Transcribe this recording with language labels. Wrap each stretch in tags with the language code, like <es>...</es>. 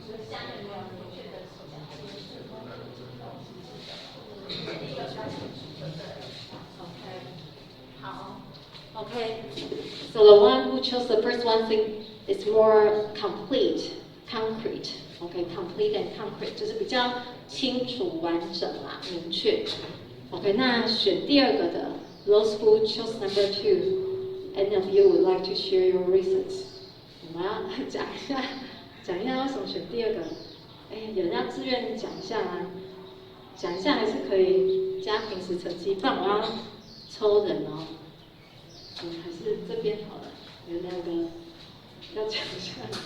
<zh>下面没有明确的说讲，第一个标准对不对 ？OK， 好</zh> <en>Okay, so the one who chose the first one think it's more complete, concrete. Okay, complete and concrete</en> <zh>就是比较清楚、完整啦、明确。</zh> <en>OK，</en> <zh>那选第2个的</zh> <en>those who chose number 2, any of you would like to share your reasons？</en> <zh>我们要讲一下为什么选第2个。有人要自愿讲一下吗？讲一下还是可以加平时成绩，不然我要抽人哦。还是这边好了，有2个要讲一下。</zh>